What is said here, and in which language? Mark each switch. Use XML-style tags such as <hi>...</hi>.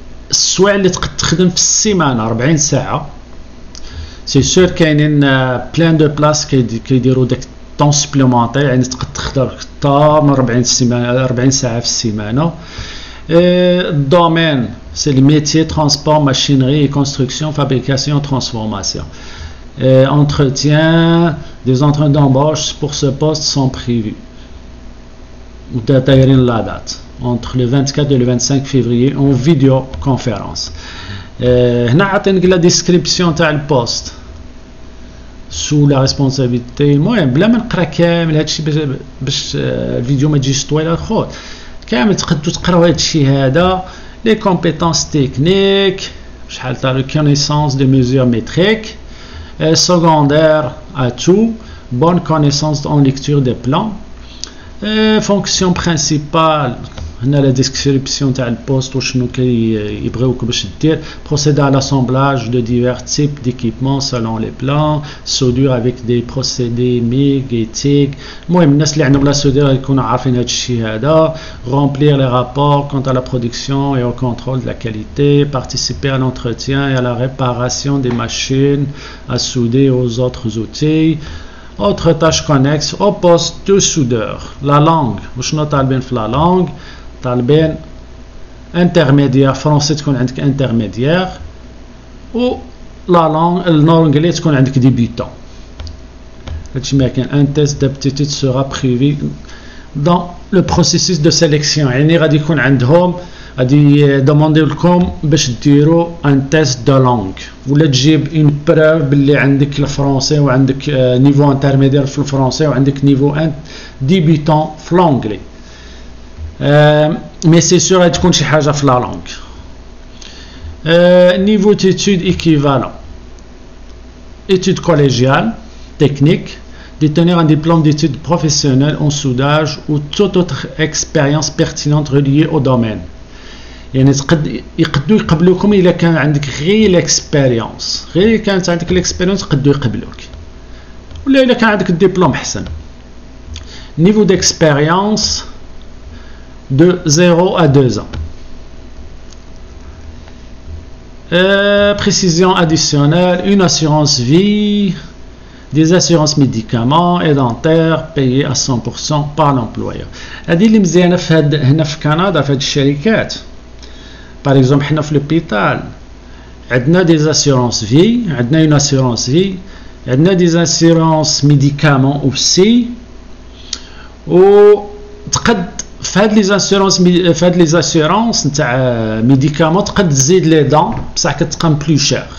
<ar>السوايع اللي تقد تخدم في السيمانه 40 ساعه. سي سور كاينين بلان دو بلاص كيديروا داك طون سوبليمونتير، يعني تقد تخدم حتى من 40 ساعه في السيمانه.</ar> <fr>الدومين سي لي ميتيي ترونسبور ماشينري كونستركسيون فابريكاسيون ترانسفورماسيون. Entretien, des entretiens d'embauche pour ce poste sont prévus. La date entre le 24 et le 25 février en vidéoconférence.</fr> <ar>هنا عطينك لا ديسكريبسيون تاع البوست</ar> <fr>sous la responsabilité.</fr> <ar>المهم بلا ما نقرا كامل هادشي باش الفيديو ما تجيش طويله الخوت، كامل تقدروا تقراو هادشي هذا.</ar> <fr>لي كومبيتونس تكنيك، شحال تاع ريكونيسونس دي ميزور ميتريك. Secondaire à tout, bonne connaissance en lecture des plans. Fonction principale,</fr> <ar>هنا la description تاع البوست وشنو كيبغيوك باش دير.</ar> <fr>Procéder à l'assemblage de divers types d'équipements selon les plans. Soudure avec des procédés MIG et TIG.</fr> <ar>المهم الناس اللي عندهم لا سودير يكونوا عارفين هادشي هذا.</ar> <fr>Remplir les rapports quant à la production et au contrôle de la qualité. Participer à l'entretien et à la réparation des machines à souder aux autres outils. Autres tâches connexes au poste de soudeur.</fr> <ar>La langue, وشنو طالبين في la langue؟ طالبين انترميديير فرونسي تكون عندك انترميديير، و لا لونغ الانجلي تكون عندك ديبيتون. هادشي ما كاين. ان تيست</ar> <fr>d'aptitude sera prévu dans le processus de sélection،</fr> <ar>يعني غادي يكون عندهم غادي دومونديو لكم باش ديروا ان تيست دو لونغ، ولا تجيب اون بروف باللي عندك الفرونسي وعندك نيفو انترميدير في الفرونسي وعندك نيفو ان ديبيتون في لونغلي. مي سي سور غادي تكون شي حاجه في لا لونغ.</ar> <fr>نيفو تيتود ايكيفالون، études collégiales techniques، détenir un diplôme d'études professionnelles en soudage ou toute autre expérience pertinente reliée au domaine.</fr> <ar>يعني يقدروا يقبلوكم الا كان عندك غير الاكسبيريونس، غير كانت عندك الاكسبيريونس يقدروا يقبلوك، ولا الا كان عندك الدبلوم احسن.</ar> <fr>نيفو d'expérience de 0 à 2 ans. Précision additionnelle, une assurance vie, des assurances médicaments et dentaires payées à 100% par l'employeur.</fr> <ar>هذه اللي مزيانه في هنا في كندا في هاد الشركات. باغ اكزومبل حنا في لوبيتال عندنا دي زاسيورونس في، عندنا اون اسيورونس في، عندنا دي زاسيورونس ميديكامون اوسي، و تقد في هاد لي زاسيورونس في هاد لي زاسيورونس نتاع ميديكامون تقد تزيد لي دون بصح كتقام بلو شير.</ar>